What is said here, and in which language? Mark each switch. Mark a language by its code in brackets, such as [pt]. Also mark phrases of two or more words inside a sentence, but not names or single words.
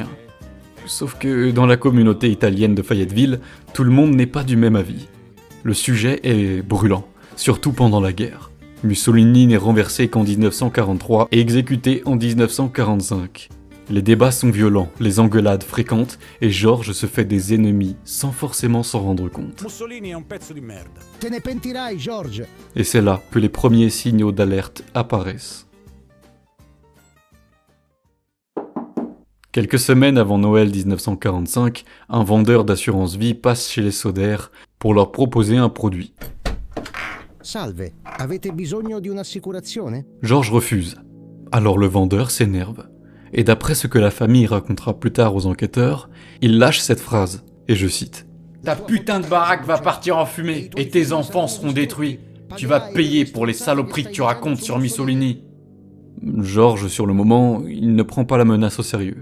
[fr] Sauf que dans la communauté italienne de Fayetteville, tout le monde n'est pas du même avis. Le sujet est brûlant, surtout pendant la guerre. Mussolini n'est renversé qu'en 1943 et exécuté en 1945. Les débats sont violents, les engueulades fréquentes et George se fait des ennemis sans forcément s'en rendre compte. [it] Mussolini è un pezzo di merda. Te ne pentirai, George. [fr] Et c'est là que les premiers signaux d'alerte apparaissent. Quelques semaines avant Noël 1945, un vendeur d'assurance vie passe chez les Soder pour leur proposer un produit. [it] Salve, avete bisogno di un'assicurazione? [fr] George refuse. Alors le vendeur s'énerve. Et d'après ce que la famille racontera plus tard aux enquêteurs, il lâche cette phrase, et je cite. « Ta putain de baraque va partir en fumée et tes enfants seront détruits. Tu vas payer pour les saloperies que tu racontes sur Mussolini. » George, sur le moment, il ne prend pas la menace au sérieux.